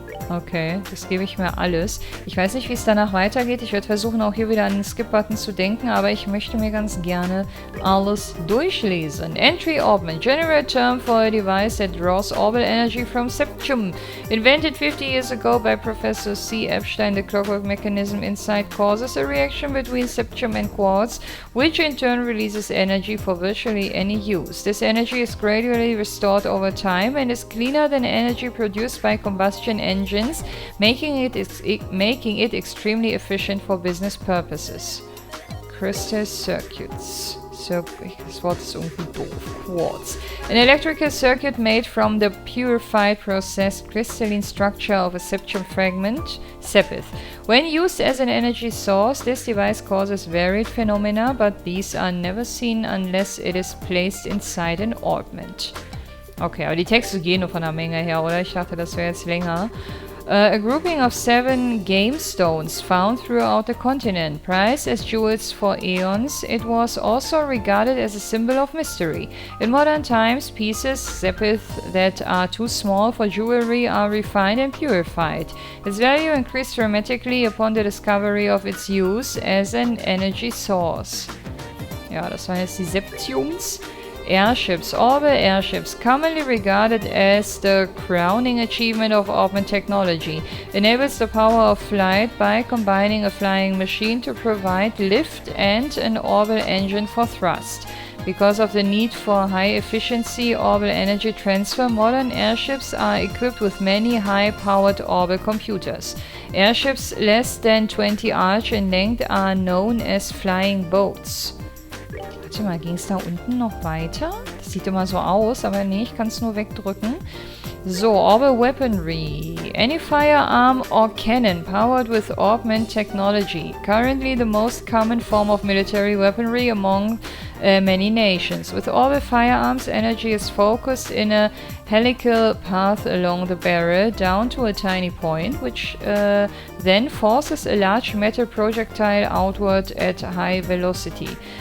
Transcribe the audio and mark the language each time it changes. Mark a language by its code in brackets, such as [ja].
[de] Okay, das gebe ich mir alles. Ich weiß nicht, wie es danach weitergeht. Ich werde versuchen, auch hier wieder an den Skip-Button zu denken, aber ich möchte mir ganz gerne alles durchlesen. [en] Entry Orbment. General term for a device that draws orbital energy from septium. Invented 50 years ago by Professor C. Epstein, the clockwork mechanism inside causes a reaction between septium and quartz, which in turn releases energy for virtually any use. This energy is gradually restored over time and is cleaner than energy produced by combustion engines, making it extremely efficient for business purposes. Crystal circuits. [de] Das Wort ist irgendwie doof. [en] Quartz. An electrical circuit made from the purified, processed crystalline structure of a septium fragment, sepith. When used as an energy source, this device causes varied phenomena, but these are never seen unless it is placed inside an orbment. [de] Okay, aber die Texte gehen nur von der Menge her, oder? Ich dachte, das wäre jetzt länger. [en] A grouping of 7 game stones found throughout the continent. Prized as jewels for eons, it was also regarded as a symbol of mystery. In modern times, pieces, sepith, that are too small for jewelry are refined and purified. Its value increased dramatically upon the discovery of its use as an energy source. [de] Ja, das waren jetzt die Septiums. [en] Airships. Orbital airships, commonly regarded as the crowning achievement of open technology, enables the power of flight by combining a flying machine to provide lift and an orbital engine for thrust. Because of the need for high-efficiency orbital energy transfer, modern airships are equipped with many high-powered orbital computers. Airships less than 20 arch in length are known as flying boats. [de] Warte mal, ging es da unten noch weiter? Das sieht immer so aus, aber nee, ich kann es nur wegdrücken. [en] So, Orbital Weaponry. Any firearm or cannon powered with augment technology. Currently the most common form of military weaponry among many nations. With orbital firearms, energy is focused in a helical path along the barrel down to a tiny point, which then forces a large metal projectile outward at high velocity.